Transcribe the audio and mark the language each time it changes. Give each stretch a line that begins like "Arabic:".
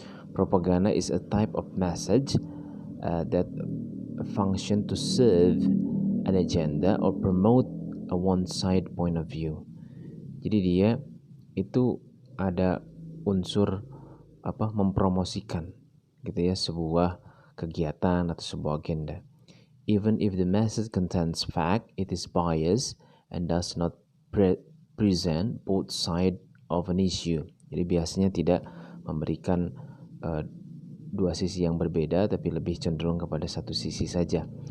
English: Propaganda is a type of message that function to serve an agenda or promote a one-side point of view.
Indonesian: Jadi dia itu ada unsur mempromosikan, gitu, ya, sebuah kegiatan atau sebuah agenda.
English: Even if the message contains fact, it is biased and does not present both sides of an issue.
Indonesian: Jadi biasanya tidak memberikan dua sisi yang berbeda, tapi lebih cenderung kepada satu sisi saja.